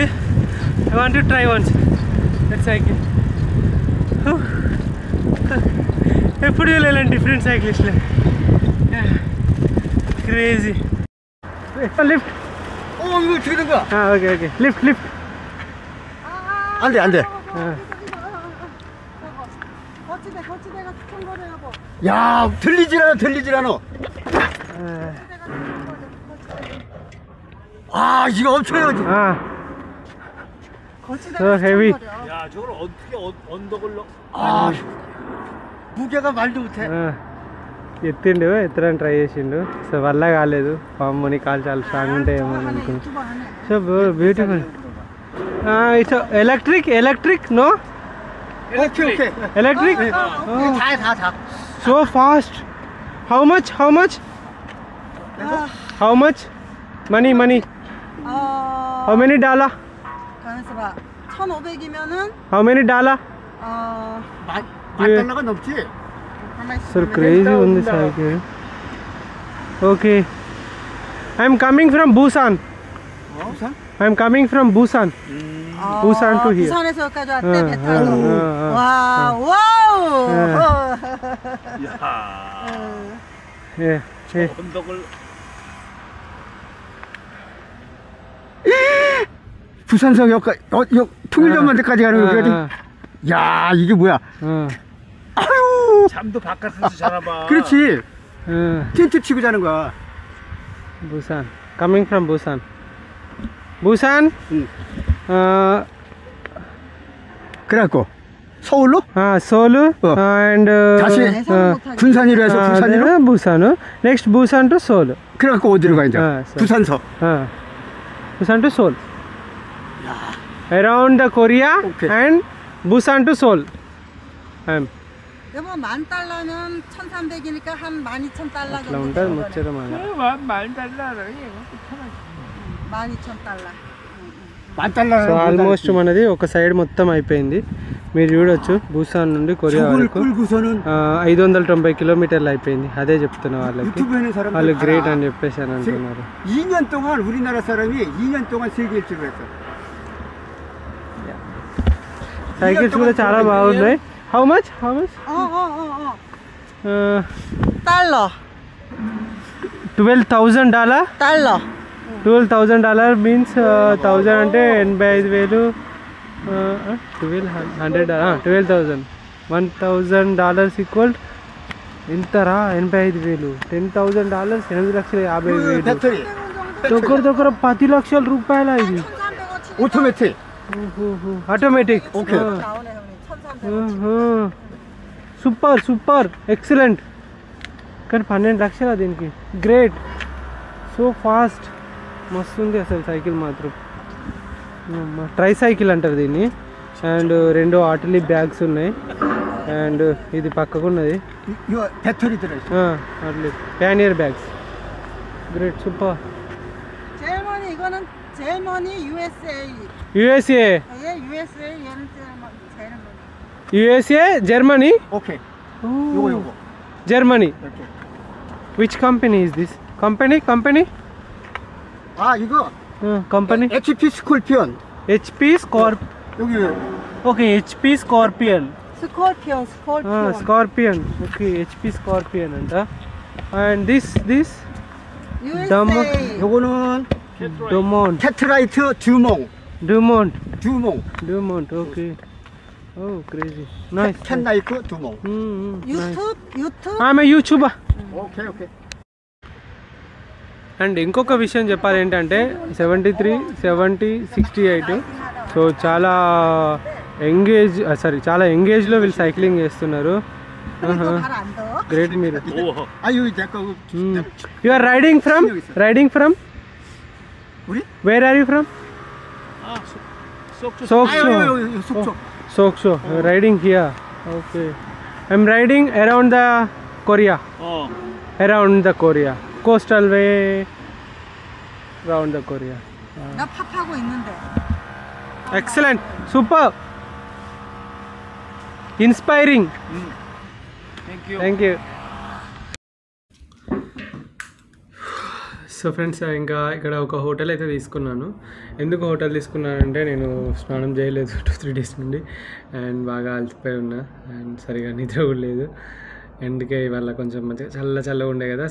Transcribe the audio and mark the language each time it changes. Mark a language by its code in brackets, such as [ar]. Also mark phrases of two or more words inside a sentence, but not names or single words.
[en] I want to try once that cycle. [te] ఎప్పుడు వెళ్ళాలండి డిఫరెంట్ సైకిలిస్ట్లో. [en] Crazy. Lift. Okay okay lift. [ko] 안돼. 야 들리질 않아. 아 이거 엄청나지. [en] So heavy. [ko] 야 저걸 어떻게 언덕을 아 무게가 말도 못해. [te] ఎత్తిండు, ఎత్తడానికి ట్రై చేసిండు. సో వల్ల కాలేదు. పాముని కాలు చాలా స్ట్రాంగ్ ఉంటాయేమో అని అనుకున్నాను. [en] So beautiful. It's electric no electric. [ko] 다. [en] So fast. How much money how many dollar? [ko] 가만있어 봐. 1,500이면은 [en] How many dollar? [ko] 만달러가 넘지. [en] so crazy [te] ఉంది సైకిల్. [en] ఓకే I'm coming from Busan. [ko] 부산? [en] I'm coming from Busan. [ko] 부산 to here. 부산에서 여기까지 왔대, 응, 배 타고. 응, 응, 응. 와, 와우! 야. [en] Yeah. Yeah. [ko] 언덕을 부산서 여기까지 통일전만대까지 가는 거거든. 야, 이게 뭐야? 아유, 잠도 바깥에서 자라봐. 그렇지. 텐트 치고 자는 거야. [en] Busan. Coming from Busan. Busan. [ko] 그래갖고 서울로 [en] Seoul and [ko] 다시 군산이로 해서 부산이로. [en] Busan. Next Busan to Seoul. [ko] 그래갖고 어디로 가 이제? 서울. 부산서. [en] Busan to Seoul. Around the Korea Okay. and Busan to Seoul. [ko] 여보, $10,000는 1,300이니까 한 12,000달러 [te] అట్లా [ko] 정도. [te] ఉంటుంది ముచ్చట మళ్ళీ [ko] 12,000달러. $10,000. [te] సో ఆల్మోస్ట్ మనది ఒక సైడ్ మొత్తం అయిపోయింది. మీరు చూడొచ్చు బూసాన్ నుండి కొరియా [ko] 저걸 [te] వరకు [ko] 끌고서는 [te] 590 కిలోమీటర్లు అయిపోయింది. అదే చెప్తున్నా వాళ్ళకి. [ko] 유튜브에는 사람들 [te] వాళ్ళు గ్రేట్ [ko] 알아. [te] అని చెప్పేసి అని అంటున్నారు. [ko] 2년 동안 우리나라 사람이 2년 동안 세계 일주를 했어. [te] సైకిల్స్ కూడా చాలా బాగున్నాయి. [en] how much [ko] 달러. $12,000. 달러. [te] $12,000 మీన్స్ 1000 అంటే 85,000. 12,000 $1,000 ఈక్వల్ ఎంతరా? 85,000. $10,000 8,50,000. [ko] 배터리, [te] దగ్గర దగ్గర 10 లక్షల రూపాయల ఇది. [ko] 1,300원 오토매틱. [te] ఆటోమేటిక్. [ko] 오케이. 나오네, 형님. 1,300원. [en] super excellent. [te] కానీ 12 లక్షల దీనికి. [en] great, so fast, [te] మస్తు ఉంది అసలు సైకిల్ మాత్రం. ట్రై సైకిల్ అంటారు దీన్ని. అండ్ 2 ఆటలీ బ్యాగ్స్ ఉన్నాయి. అండ్ ఇది పక్కకున్నది [ko] 이거 배터리 들어있어. [en] Ortlieb pannier bags. Great, super. [ko] 제일 많이 이거는 제일 많이 USA. USA. 얘 USA 얘는 제일 많이. [te] USA, జర్మనీ. [ko] 오케이. 요거. [te] జర్మనీ. [ko] 이렇게. [en] Which company is this? Company [ko] 아, 이거 [en] company [ko] HP 스콜피온. [te] HP స్కార్ప్. [ko] 여기 [te] ఓకే, HP స్కార్పియన్. [ko] 스콜피온. [te] స్కార్పియన్. ఓకే, HP స్కార్పియన్ అంట. [en] and this [ko] USA. 요거는 [te] డొమోంట్. [ko] 캐트라이트 듀몽. [en] Okay. Oh crazy, nice. [ko] 캔나이프 두몽. 유튜브. [te] ఆమె యూట్యూబర్. [ko] 오케이. [te] అండ్ ఇంకొక విషయం చెప్పాలి ఏంటంటే 73, 70, 68. సో చాలా ఎంగేజ్లో వీళ్ళు సైక్లింగ్ చేస్తున్నారు. [ko] 발안 더. [te] గ్రేట్ మీరు. [ko] 아유, 내거 [en] you are riding from [ko] 우리? [en] Where are you from? [ko] 속초. [en] Sokcho. Riding here. Okay. I'm riding around the Korea. Around the Korea. Coastal way. Around the Korea. [ko] 나 팝하고 있는데. [en] Excellent. Super. Inspiring. Thank you. [te] సో ఫ్రెండ్స్, ఇంకా ఇక్కడ ఒక హోటల్ అయితే తీసుకున్నాను. ఎందుకు హోటల్ తీసుకున్నానంటే నేను స్నానం చేయలేదు 2-3 డేస్ నుండి. అండ్ బాగా అలసిపోయి ఉన్నా. అండ్ సరిగా నిద్ర కూడా లేదు. అందుకే ఇవాళ కొంచెం మంచిగా చల్లగా ఉండే కదా.